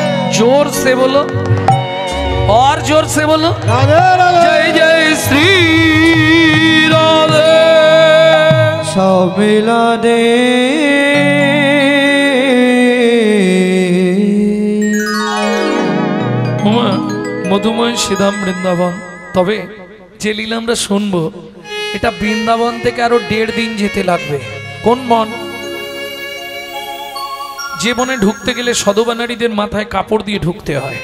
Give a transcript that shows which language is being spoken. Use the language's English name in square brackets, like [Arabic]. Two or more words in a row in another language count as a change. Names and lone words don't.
[Hindi] जोर से बोलो और जोर से बोलो, राधे राधे, जय जय श्री राधे। सब मिला दे [Bangla] মধুময় শ্রীধাম বৃন্দাবন। তবে যে লীলা আমরা শুনবো, এটা বৃন্দাবন থেকে আরো 1.5 দিন যেতে লাগবে। কোন বন? যে বনে ঢুকতে গেলে সধবা নারীদের মাথায় কাপড় দিয়ে ঢুকতে হয়।